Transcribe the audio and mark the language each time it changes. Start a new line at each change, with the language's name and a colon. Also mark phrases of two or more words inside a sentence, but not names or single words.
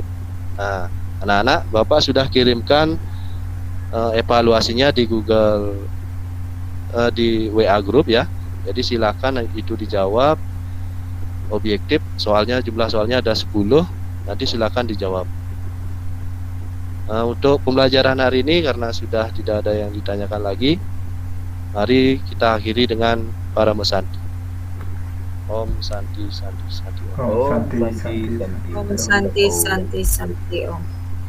Indonesian: Nah, anak-anak, Bapak sudah kirimkan evaluasinya di Google, di WA Group ya. Jadi silakan itu dijawab objektif. Soalnya jumlah soalnya ada 10. Nanti silakan dijawab. Untuk pembelajaran hari ini karena sudah tidak ada yang ditanyakan lagi, mari kita akhiri dengan para mesanti.
Sanskrit: Om Santi Santi Santi. Om Santi, Santi, Santi. Om Santi Santi Santi Om.